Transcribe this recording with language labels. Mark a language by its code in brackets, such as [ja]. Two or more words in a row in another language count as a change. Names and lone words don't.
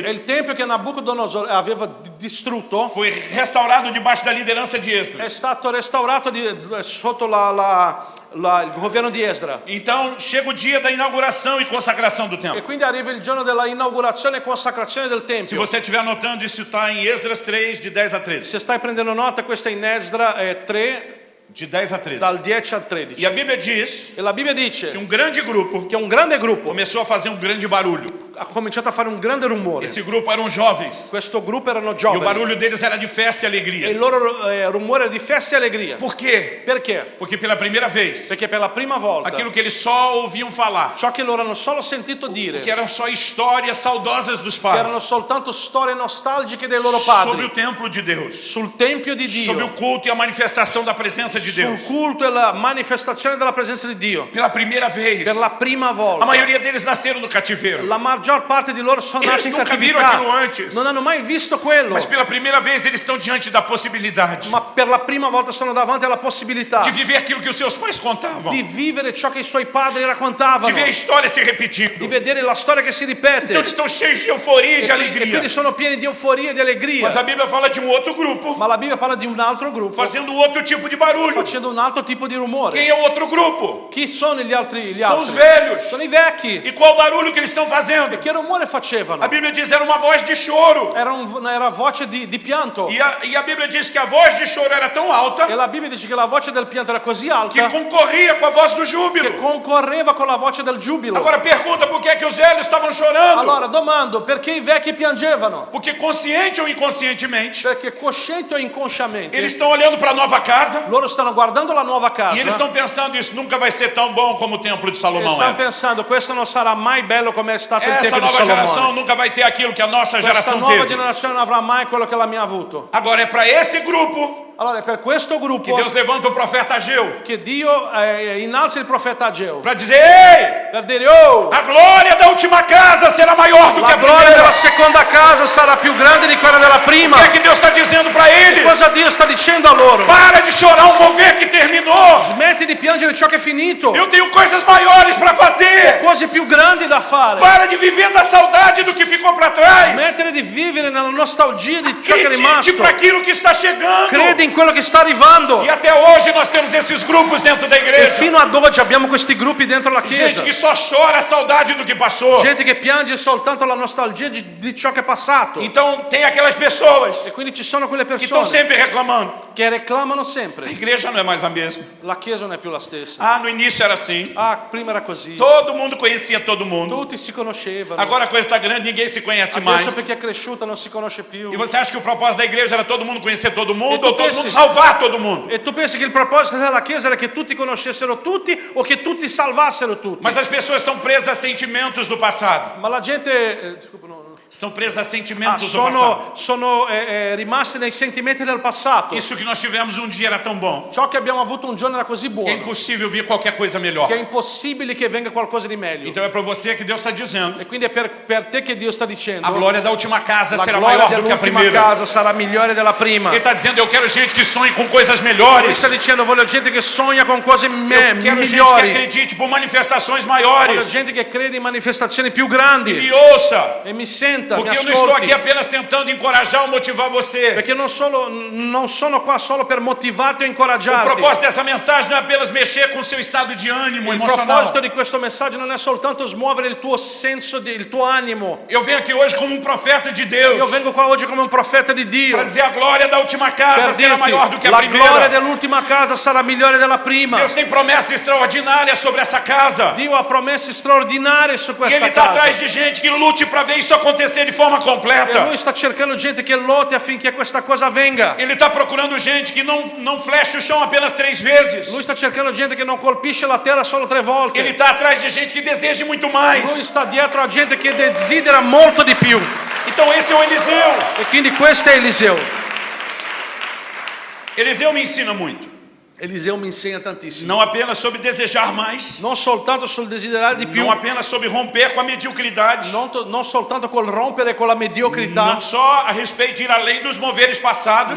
[it] E il tempio che Nabucodonosor aveva distrutto [pt] foi restaurado debaixo da liderança de [it] è [pt] Esdras. [it] stato restaurato sotto il governo di Esdra. [pt] Então chega o dia da inauguração e consagração do [it] E [pt] templo. [it] quindi arriva il giorno della inaugurazione e consacrazione del [pt] Se [it] tempio. [pt] você estiver anotando, isso está em Esdras 3, de 10 a 13. [it] Se stai prendendo nota, questa è in Esdra 3, [pt] De 10 a 13. [it] dal 10 al [pt] E [it] 13. [pt] a Bíblia diz [it] E la Bibbia [pt] que [it] dice [pt] grande grupo [it] che un grande gruppo [pt] começou a fazer grande barulho. [it] ha cominciato a fare un grande rumore. [pt] Esse grupo eram jovens. [it] Questo gruppo erano [pt] E o [it] giovani. [pt] barulho deles era de festa e [it] E [pt] alegria. [it] il loro rumore era di festa e allegria. [pt] Por quê? [it] Perché? [pt] Porque pela primeira vez, [it] Perché per la prima volta [pt] aquilo que eles só ouviam falar, [it] ciò che loro hanno solo sentito dire, [pt] que eram só histórias saudosas dos [it] che erano [pt] pais, [it] soltanto storie nostalgiche dei loro [pt] sobre [it] padri, [pt] o templo de Deus, [it] sul Tempio di [pt] sobre o [it] Dio, [pt] culto e a manifestação da presença de [it] sul [pt] Deus. [it] culto e la manifestazione della presenza di Dio. [pt] Pela primeira vez, [it] Per la prima [pt] a [it] volta. [pt] maioria deles nasceram no cativeiro, [it] La maggior parte di loro sono [pt] Eles [it] nati in [pt] nunca viram aquilo [it] cattività. [pt] antes. [it] Non hanno mai visto quello. [pt] mas pela primeira vez eles estão diante da possibilidade [it] Ma per la prima volta sono davanti alla possibilità [pt] de viver aquilo que os seus pais contavam, [it] di vivere ciò che i suoi padri [pt] de [it] raccontavano, [pt] ver a história se [it] di [pt] repetindo. [it] vedere la storia che si ripete. [pt] Então eles estão cheios de euforia e de [it] E [pt] alegria. [it] quindi sono pieni di euforia e di allegria. [pt] Mas a Bíblia fala de outro grupo, [it] Ma la Bibbia parla di un altro gruppo [pt] fazendo outro tipo de barulho. [it] facendo un altro tipo di rumore. [pt] Quem é o outro grupo? [it] Chi sono gli altri? [pt] São os velhos. [it] Sono i vecchi. [pt] E qual barulho que eles estão fazendo? [it] E che rumore facevano? [pt] A Bíblia diz era uma voz de choro. [it] Era voce di pianto. [pt] E a Bíblia diz que a voz de choro era tão alta [it] E la Bibbia dice che la voce del pianto era così [pt] que [it] alta [pt] concorria com a voz do [it] che [pt] júbilo. [it] concorreva con la voce del giubilo. [pt] Agora pergunta por que é que os velhos estavam chorando? [it] Allora domando, perché i vecchi piangevano? [pt] Porque consciente ou inconscientemente, [it] Perché cosciente o inconsciamente [pt] eles estão olhando para a nova casa [it] loro stanno guardando la nuova casa [pt] e eles estão pensando isso nunca vai ser tão bom como o templo de [it] e [pt] Salomão [it] stanno [pt] é. [it] pensando questo non sarà mai bello come è stato il [pt] Essa essa [it] tempo di [pt] nova geração [it] Salomone. [pt] nunca vai ter aquilo que a nossa [it] Questa [pt] geração [it] nuova [pt] teve. [it] generazione non avrà mai quello che la mia ha avuto. [pt] Agora é para esse grupo [it] Allora è per questo [pt] que [it] gruppo [pt] Deus levanta o profeta Ageu [it] che Dio innalza il profeta Ageo [pt] para dizer: ei, [it] per dire: [pt] oh, a glória da última casa será maior do que [it] la [pt] a [it] gloria [pt] primeira. [it] della seconda casa sarà più grande di quella della prima. [pt] O que é que Deus está dizendo para eles? [it] Cosa Dio sta dicendo a loro? [pt] Para de chorar um mover que terminou. [it] Smetti di piangere ciò che è finito. [pt] Eu tenho coisas maiores para fazer. [it] Cose più grandi da fare. [pt] Para de viver da saudade do que ficou para trás. [it] Smettere di vivere nella nostalgia di ciò che è [pt] Acredite [it] rimasto. [pt] para aquilo que está chegando. [it] Credi in quello che sta arrivando. [pt] E até hoje nós temos esses grupos dentro da [it] E [pt] igreja. [it] fino ad oggi abbiamo questi gruppi dentro la [pt] Gente [it] chiesa. [pt] que só chora a saudade do que passou. [it] Gente che piange soltanto la nostalgia di ciò che è passato. [pt] Então tem aquelas pessoas [it] E quindi ci sono quelle [pt] que estão [it] persone [pt] sempre reclamando. [it] che reclamano [pt] A [it] sempre. [pt] igreja não é mais a mesma. [it] La chiesa non è più la stessa. [pt] Ah, no início era assim. [it] Ah, prima era così. [pt] Todo mundo conhecia todo mundo. [it] Tutti si conoscevano. [pt] Agora a coisa está grande, ninguém se conhece mais. [it] Adesso perché è cresciuta non si conosce più. [pt] E você acha que o propósito da igreja era todo mundo conhecer todo mundo [it] E tu [pt] ou todo [it] pensi- [pt] mundo salvar todo mundo? [it] E tu pensi che il proposito della chiesa era che tutti conoscessero tutti o che tutti salvassero tutti? [pt] Mas as pessoas estão presas a sentimentos do passado. [it] Ma la gente scusa, no. [pt] Estão presas a sentimentos do passado. [it] sono rimasti nei sentimenti del passato. [pt] Isso que nós tivemos um dia era tão bom [it] Ciò che abbiamo avuto un giorno era così [pt] que é [it] buono [pt] impossível vir qualquer coisa melhor. [it] che è impossibile che venga qualcosa di meglio. [pt] Então é para você que Deus está dizendo: [it] E quindi è per te che Dio sta dicendo: [pt] a glória da última casa [it] la [pt] será [it] gloria [pt] maior do que a [it] dell'ultima [pt] primeira. [it] casa sarà migliore della prima. [pt] Ele está dizendo: eu quero gente que sonhe com coisas [it] Lui [pt] melhores. [it] sta dicendo: voglio gente che sogna con cose [pt] Eu quero gente que [it] migliori. [pt] acredite por manifestações [it] Voglio [pt] maiores. [it] gente che crede in manifestazioni più grandi [pt] Me ouça, [it] e mi senta, mi [pt] porque eu não estou [it] ascolti. [pt] aqui apenas tentando encorajar ou motivar você. [it] Perché non sono qua solo per motivarti o [pt] O [it] incoraggiarti. [pt] propósito dessa mensagem não é apenas mexer com o seu estado de ânimo [it] Il [pt] emocional. [it] proposito di questo messaggio non è soltanto smuovere il tuo senso, il tuo animo. [pt] Eu venho aqui hoje como um profeta de [it] Io [pt] Deus [it] vengo qua oggi come un profeta di Dio [pt] para dizer: a glória da última casa [it] per [pt] será maior do que [it] dirti [pt] a [it] la gloria [pt] primeira. [it] dell'ultima casa sarà migliore della prima. [pt] Deus tem promessas extraordinárias sobre essa casa. [it] Dio ha promesse straordinarie su [pt] E Ele [it] questa [pt] está [it] casa. [pt] atrás de gente que lute para ver isso acontecer de forma [it] E [pt] completa. [it] lui sta cercando gente che lotti affinché questa cosa avvenga. [pt] Ele está procurando gente que não flecha o chão apenas 3 vezes. [it] Lui sta cercando gente che non colpisce la terra solo 3 volte. [pt] Ele está atrás de gente que deseja muito mais. [it] Lui sta dietro a gente che desidera molto di più. [pt] Então esse é o Eliseu. [it] E quindi questo è Eliseo. [pt] Eliseu me ensina muito. [it] Eliseo mi insegna tantissimo. [pt] Não apenas sobre desejar mais. [it] Non soltanto sul desiderare di più, [pt] Não apenas sobre romper com a mediocridade. [it] non soltanto col rompere con la mediocrità, [pt] Não só a respeito de ir além dos moveres passados.